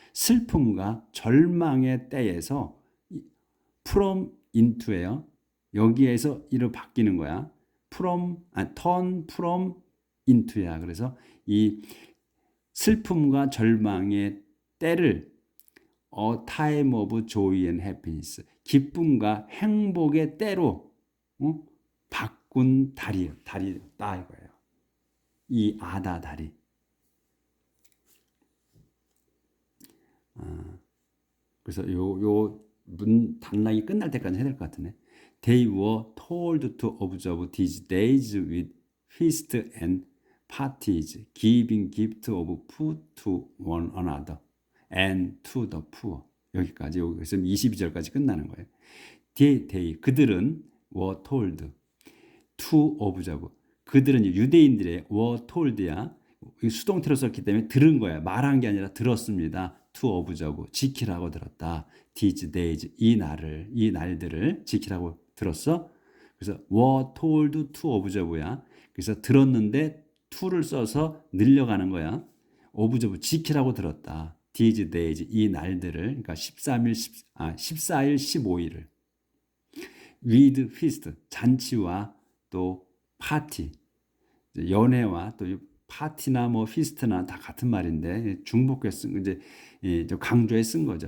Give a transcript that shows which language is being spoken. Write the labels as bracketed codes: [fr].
[ko] 슬픔과 절망의 때에서 [en] from into [ko] 예요. 여기에서 이로 바뀌는 거야. [en] turn from into [ko] 야. 그래서 이 슬픔과 절망의 때를 [en] A time of joy and happiness. [ko] 기쁨과 행복의 때로 바꾼 달이다 이거예요. 이 아다 달이. 그래서 요 단락이 끝날 때까지 해야 될 것 같으네. [en] They were told to observe these days with feast and parties, giving gift of food to one another and to the poor. [ko] 여기까지 여기서 22절까지 끝나는 거예요. [en] They [ko] 그들은 [en] were told to observe. [ko] 그들은 유대인들의 were told야. 수동태로 썼기 때문에 들은 거야. 말한 게 아니라 들었습니다. [en] to observe [ko] 지키라고 들었다. [en] These days [ko] 이 날들을 지키라고 들었어. 그래서 [en] were told to observe [ko] 야. 그래서 들었는데 to를 써서 늘려가는 거야. observe 지키라고 들었다. These days 이 날들을 그러니까 14일 15일을 [en] with feast [ko] 잔치와 또 파티 연회와 또 파티나 뭐 피스트나 다 같은 말인데 중복해 쓴 이제 강조해 쓴 거죠.